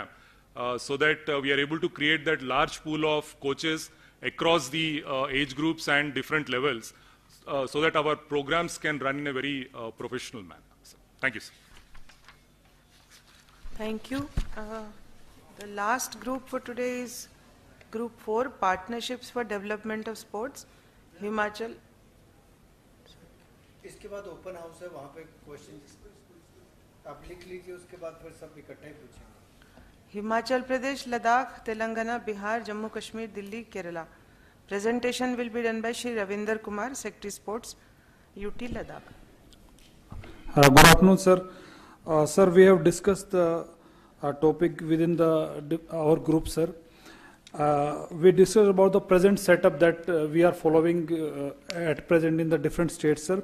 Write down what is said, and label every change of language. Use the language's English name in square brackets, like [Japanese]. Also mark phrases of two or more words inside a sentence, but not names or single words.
[English] So that we are able to create that large pool of coaches across the age groups and different levels, so that our programs can run in a very professional manner. So, thank you, sir. Thank you. The last group for today is Group 4, Partnerships for Development of Sports, Himachal. [Hindi] इसके बाद [English] open house [Hindi] है, वहाँ पे क्वेश्चंस आप लिख लीजिए, उसके बाद फिर सब इकट्ठे पूछेंगे. [English] Himachal Pradesh, Ladakh, Telangana, Bihar, Jammu Kashmir, Delhi, Kerala. Presentation will be done by Shri Ravinder Kumar, Secretary Sports, UT Ladakh. Good afternoon, sir. Sir, we have discussed the topic within our group, sir. We discussed about the present setup that we are following at present in the different states, sir.